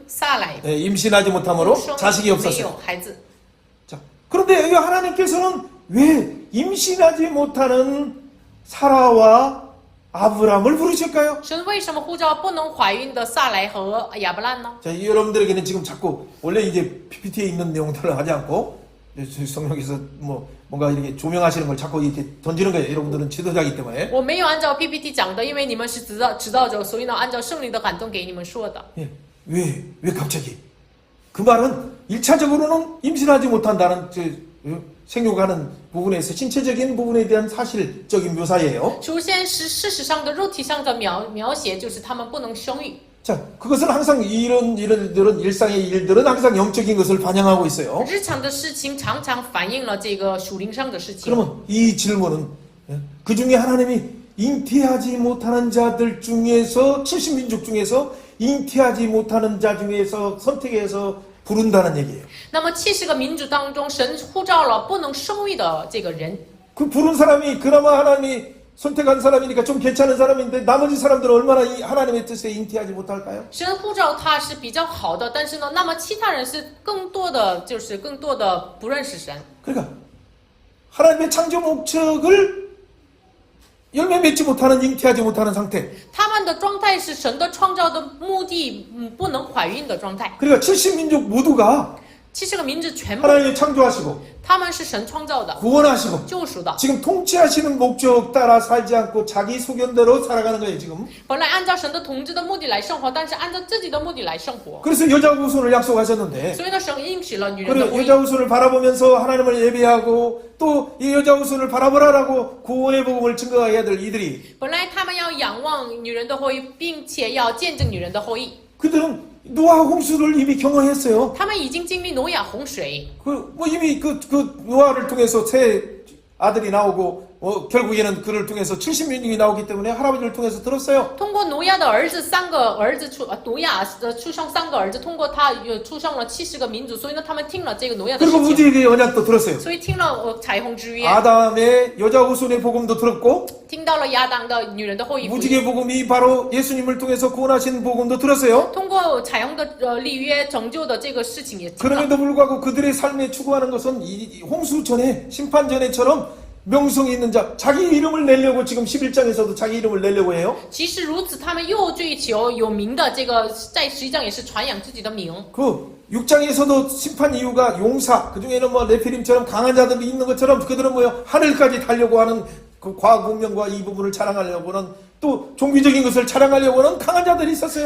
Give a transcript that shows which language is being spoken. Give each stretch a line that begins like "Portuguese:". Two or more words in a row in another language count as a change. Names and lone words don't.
Chinese: 撒莱
Korean: 임신하지 못함으로
Chinese: 生
Korean: 자식이
Chinese: 没
Korean: 없었어요.
Chinese: 有孩子。
Korean: 자, 그런데 여기 하나님께서는 왜 임신하지 못하는 사라와 아브람을 부르실까요?
Chinese: 神为什么呼召不能怀孕的撒莱和亚伯兰呢？
Korean: 자, 여러분들에게는 지금 자꾸 원래 이제 PPT에 있는 내용들을 하지 않고 성령께서 뭔가 이렇게 조명하시는 걸 자꾸 이렇게 던지는 거예요. 여러분들은 지도자이기 때문에.
Chinese: 我没有按照 PPT 讲的，因为你们是指导者，所以呢，按照圣灵的感动给你们说的。
Korean: 예, 왜 갑자기? 그 말은 1차적으로는 임신하지 못한다는 생육하는 부분에서 신체적인 부분에 대한 사실적인 묘사예요.
Chinese: 首先是事实上的肉体上的描写，就是他们不能生育。
Korean: 자, 그것은 항상 이런 일들은 일상의 일들은 항상 영적인 것을 반영하고 있어요.
Chinese: 日常的事情常常反映了这个属灵上的事情。
Korean: 그러면 이 질문은 그 중에 하나님이 잉태하지 못하는 자들 중에서 70민족 중에서 잉태하지 못하는 자 중에서 선택해서 부른다는 얘기예요.
Chinese: 那么70个民族当中，神呼召了不能生育的这个人。
Korean: 그 부른 사람이 그나마 하나님이 선택한 사람이니까 좀 괜찮은 사람인데 나머지 사람들은 얼마나 이 하나님의 뜻에 잉태하지 못할까요?
Chinese: 神呼召他是比较好的，但是呢，那么其他人是更多的不认识神。
Korean: 그러니까 하나님의 창조 목적을 열매 맺지 못하는 잉태하지 못하는 상태.
Chinese: 他们的状态是神的创造的目的，不能怀孕的状态。
Korean: 그러니까 70민족 모두가
Chinese: 70个民族全部，
Korean: 하나님이 창조하시고
Chinese: 他们是神创造的、
Korean: 구원하시고
Chinese: 救赎的。
Korean: 지금 통치하시는 목적 따라 살지 않고 자기 소견대로 살아가는 거예요 지금.
Chinese: 本来按照神的统治的目的来生活，但是按照自己的目的来生活。
Korean: 그래서 여자 후손을 약속하셨는데
Chinese: 所以呢，神应许了女人的
Korean: 그리고
Chinese: 婚
Korean: 여자
Chinese: 姻。
Korean: 후손을 바라보면서 하나님을 예배하고 또 이 여자 후손을 바라보라라고 구원의 복음을 증거해야 될 이들이
Chinese: 本来他们要仰望女人的后裔，并且要见证女人的后裔。
Korean: 그들은 노아 홍수를 이미 경험했어요.
Chinese: 他们已经经历挪亚洪水，
Korean: 이미 그 노아를 통해서 새 아들이 나오고 결국에는 그를 통해서 70민족이 나오기 때문에 할아버지를 통해서 들었어요.
Chinese: 通过挪亚的儿子挪亚的出生3个儿子，通过他出生了70个民族，所以呢，他们听了这个挪亚的
Korean: 그리고
Chinese: 事情，
Korean: 우주의 언약도 들었어요.
Chinese: 所以听了彩虹之约，
Korean: 아담의 여자 후손의 복음도 들었고
Chinese: 听到了亚当的女人的后裔福音，
Korean: 무지개 복음이 바로 예수님을 통해서 구원하신 복음도 들었어요.
Chinese: 通过彩虹的立约拯救的这个事情也听到。
Korean: 그럼에도 불구하고 그들의 삶에 추구하는 것은 이 홍수 전에 심판 전에처럼 명성이 있는 자, 자기 이름을 내려고 지금 11장에서도 자기 이름을 내려고 해요.
Chinese: 其实如此，他们又追求有名的这个，在11章也是传扬自己的名。
Korean: 그 6장에서도 심판 이유가 용사, 그 중에는 뭐 네피림처럼 강한 자들이 있는 것처럼 그들은 뭐요 하늘까지 달려고 하는 그 과학 문명과 이 부분을 자랑하려고는 또 종교적인 것을 자랑하려고는 강한 자들이 있었어요.